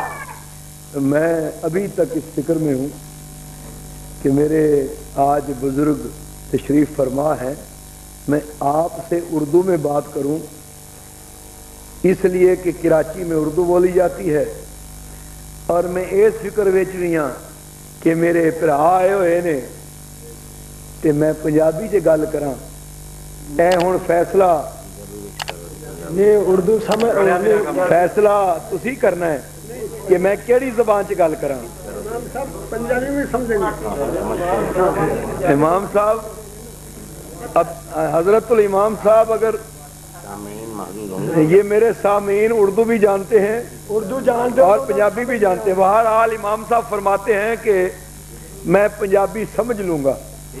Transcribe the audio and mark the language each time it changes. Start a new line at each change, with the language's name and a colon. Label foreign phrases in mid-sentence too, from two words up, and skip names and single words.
Urdu: میں ابھی تک اس فکر میں ہوں کہ میرے آج بزرگ تشریف فرما ہے میں آپ سے اردو میں بات کروں اس لیے کہ کراچی میں اردو بولی جاتی ہے اور
Punjabi: میں اس فکر وچ بھی ہاں کہ میرے بھرا آئے ہوئے نے تے میں پنجابی چ گل کراں. اے ہن فیصلہ
Urdu: یہ اردو سمجھ
Punjabi: فیصلہ تسی کرنا ہے کہ میں کیڑی زبان چ گل کراں.
Urdu: پنجابی میں سمجھیں گے امام صاحب اب حضرت الامام صاحب اگر یہ میرے سامعین اردو بھی جانتے ہیں اردو جانتے اور پنجابی بھی جانتے ہیں. بہرحال امام صاحب فرماتے ہیں کہ میں پنجابی سمجھ لوں گا.